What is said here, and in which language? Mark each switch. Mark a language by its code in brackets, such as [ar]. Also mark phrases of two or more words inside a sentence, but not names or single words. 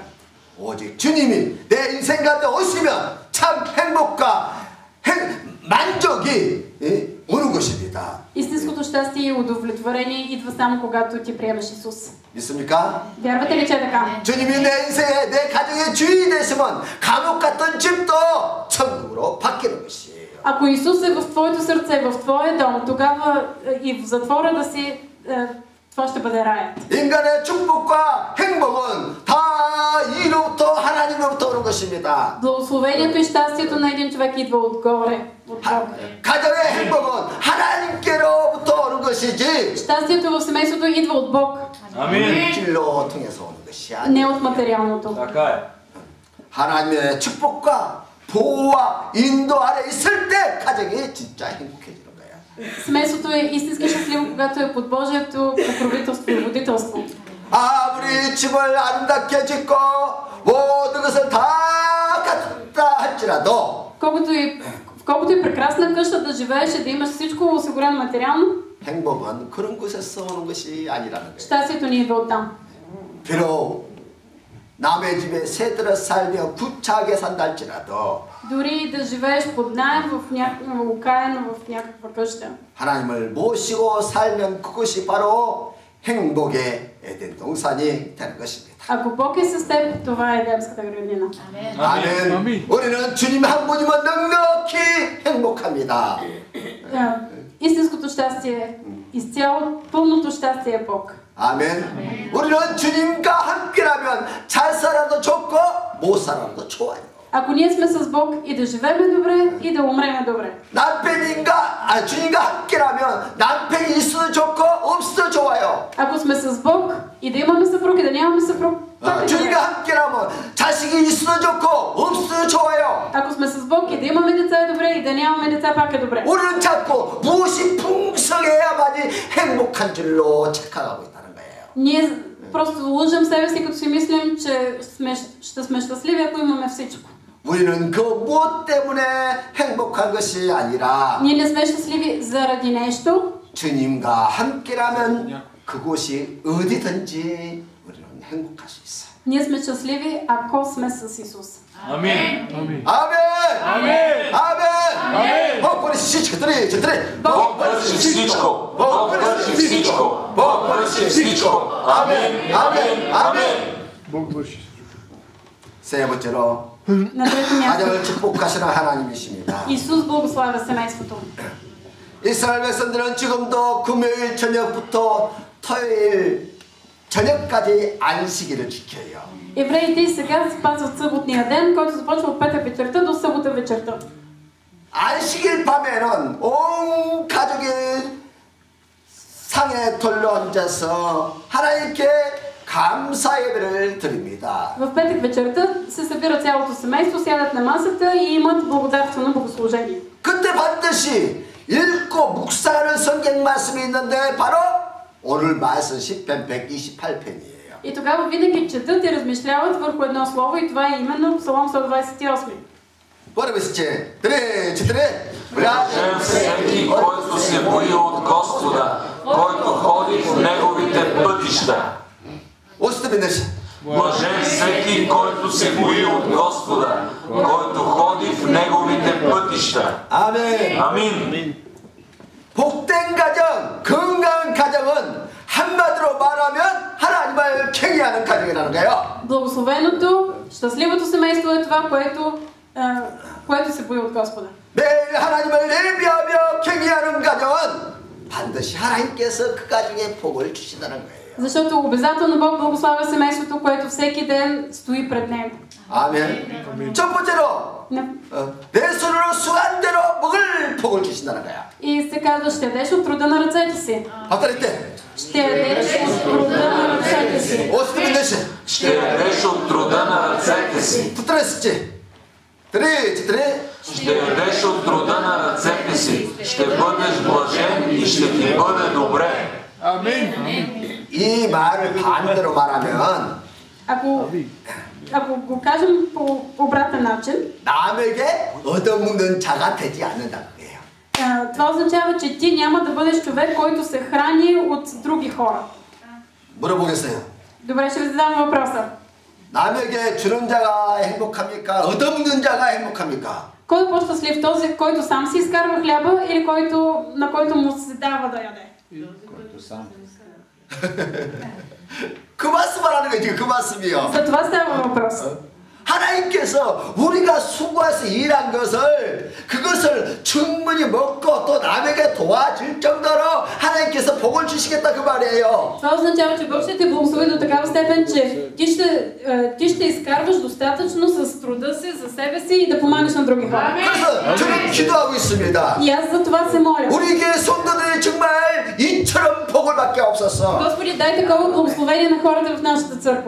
[ko] 오직 주님이 내 인생 가운데 오시면 참 행복과 만족이 오는 것입니다. [bg] Истинското щастие и удовлетворение идва само когато ти приемеш Исус. [ko] 믿습니까? [bg] Вярвате ли, че е така? [ko] 주님이 내 인생에 내 가정의 주인이 되시면 감옥 같은 집도 천국으로 바뀌는 것이에요. [bg] Ако Исус е в твоето сърце, в твоя дом, тогава и в затвора да си, това ще бъде раят. [ko] 인간의 축복과 행복은 다 이로부터 하나님으로부터 오는 것입니다. [bg] Благословението и щастието на един човек идва отгоре, от Бог. [ko] 가정의 행복은 하나님께로부터 오는 것이지 [bg] Щастието в семейството идва от Бог, [ko] 길로 통해서 오는 것이 아니에요. [bg] не от материалното. [ko] 하나님의 축복과 보호와 인도 아래 있을 때 가정이 진짜 행복해지는 거야. [bg] Семейството е истински щастливо, когато е под Божието покровителство и водителство. [ko] 아무리 집을 아름답게 짓고 모든 것을 다 갖다 할지라도 [bg] Колкото и прекрасна къща да живееш и да имаш всичко осигурено материално, [ko] 행복은 그런 곳에서 오는 것이 아니라는 거예요. [bg] щастието ни идва оттам. [ko] 비록 남의 집에 새들어 살며 구차하게 산다 할지라도 [bg] Дори да живееш под наем окаяно в някаква къща. [ko] 하나님을 모시고 살면 그것이 바로 행복의 에덴 동산이 되는 것입니다. [bg] Ако Бог е с теб, това е Едемската градина. [ko] 아멘. 우리는 주님 한 분이면 넉넉히 행복합니다. [bg] Истинското щастие, изцяло пълното щастие е Бог. [ko] 아멘. 우리는 주님과 함께라면 잘 살아도 좋고 못 살아도 좋아요. [bg] Ако ние сме с Бог и да живеем добре, и да умрем добре. [ko] 주님과 함께라면 남편이 있어도 좋고 없어도 좋아요. [bg] Ако сме с Бог и да имаме съпруг и да нямаме съпруг, [ko] 주님과 함께라면 자식이 있어도 좋고 없어도 좋아요. [bg] ако сме с Бог и да имаме деца е добре, и да нямаме деца пак е добре. [ko] 우리는 자꾸 무엇이 풍성해야만이 행복한 줄로 착각하고 있다는 거예요. [bg] Ние просто лъжем себе си, като си мислим, че ще сме щастливи, ако имаме всичко. [ko] 우리는 그 무엇 때문에 행복한 것이 아니라 [bg] Ние не сме щастливи заради нещо. [ko] 주님과 함께라면 그곳이 어디든지 우리는 행복할 수 있어요. [bg] Ние сме щастливи, ако сме с Исус. Амин. [ko] 아멘. 아멘. 아멘. [bg] Бог върши четири. Бог върши всичко. Бог върши всичко. Бог върши всичко. Амин. Амин. Амин. Бог върши. [ko] 세 번째로 [bg] На трето място, [ko] 가정을 축복하시는 하나님이십니다. [bg] Исус благославя семейството. [ko] 이스라엘 백성들은 지금도 금요일 저녁부터 토요일 저녁까지 안식일을 지켜요. [bg] Евреите и сега спазват съботния ден, който започва от петък вечерта до събота вечерта. [ko] 안식일 밤에는 온 가족이 상에 돌려 앉아서 하나님께 감사 예배를 드립니다. [bg] В петък вечерта се събира цялото семейство, сядат на масата и имат благодарствено богослужение. [ko] 그때 반드시 읽고 묵상하는 성경 말씀이 있는데 바로 오늘 말씀 10편 128편이에요. [bg] И тогава винаги четат и размишляват върху едно слово и това е именно Псалом 128. Първи стих. 3-4. Блажен всеки, който се бои от Господа, който ходи в неговите пътища. Блажен всеки, който се бои от Господа, който ходи в неговите пътища. [ko] 아멘. [bg] Амин. [ko] 복된 가정, 건강한 가정은 한마디로 말하면 하나님을 경외하는 가정이라는 거예요. [bg] Благословеното, щастливото семейство е това, което се бои от Господа. [ko] 매일 하나님을 예배하며 경외하는 가정은 반드시 하나님께서 그 가정에 복을 주신다는 거예요. [bg] Защото обязателно Бог благославя семейството, което всеки ден стои пред него. [ko] 아멘. 첫 번째로 내 손으로 수한 대로 먹을 복을 주신다는 거야. [bg] И се казва, ще ядеш от труда на ръцете си. [ko] 어떨 때? [bg] Ще ядеш от труда на ръцете си. [ko] 어떻게 되시? [bg] Ще ядеш от труда на ръцете си. [ko] 붙들었지. [bg] Ще ядеш от труда на ръцете си. Ще бъдеш блажен и ще ти бъде добре. [ko] 아멘. 이 말을 반대로 말하면 [bg] ако го кажем по обратен начин, [ko] 남에게 얻어먹는 자가 되지 않는다 그게요. [bg] Това означава, че ти няма да бъдеш човек, който се храни от други хора. [ko] 물어보겠어요. [bg] Добре, ще ви задам въпроса. [ko] 남에게 주는 자가 행복합니까? 얻어먹는 자가 행복합니까? [bg] Кой е по-щастлив? Този, който сам си изкарва хляба или на който му се дава да яде? който сам. [ko] 그 말씀하라는 거예요. 지금 그 말씀이요. [bg] За това става въпрос. [ko] 하나님께서 우리가 수고해서 일한 그것을 충분히 먹고 또 남에게 도와줄 정도로 하나님께서 복을 주시겠다 그 말이에요. [bg] Това означава, че Бог ще те благослови до такава степен, че ти ще изкарваш достатъчно с труда си, за себе си и да помагаш на други хора. [ko] 그래서 저는 기도하고 있습니다. [bg] И аз за това се моля. [ko] 우리 교회 성도들이 정말 이처럼 복을 받게 없어서. [bg] Господи, дай такова благословение на хората в нашата църква.